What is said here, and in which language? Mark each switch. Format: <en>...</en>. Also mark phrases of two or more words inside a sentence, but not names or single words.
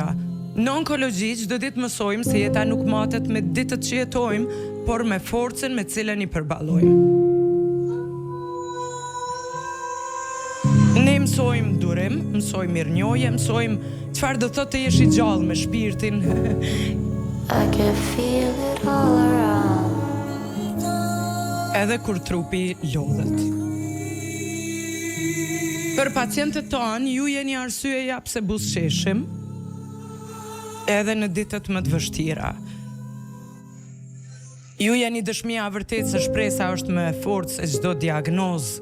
<sq>Në onkologji çdo ditë mësojmë se jeta nuk matet me ditët që jetojmë, por me forcën me cilën i përballojmë. Ne mësojmë durim, mësojmë mirënjohje, mësojmë çfarë do thotë të jesh i gjallë me shpirtin.</sq> <en>I can feel it all around.</en> <sq>Edhe kur trupi lodhet. Për pacientët tonë, ju jeni arsyeja pse buzëqeshim, edhe në ditët më të vështira. Ju jeni dëshmia e vërtetë se shpresa është më e fortë se çdo diagnozë.</sq>